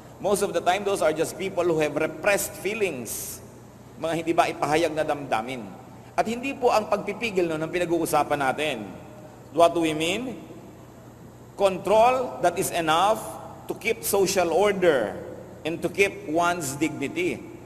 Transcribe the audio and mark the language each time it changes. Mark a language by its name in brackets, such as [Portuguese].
[English] Most of the time, those are just people who have repressed feelings. [Filipino] Mga hindi ba ipahayag na damdamin. At hindi po ang pagpipigil nun ang pinag-uusapan natin. [English] What do we mean? Control that is enough to keep social order and to keep one's dignity.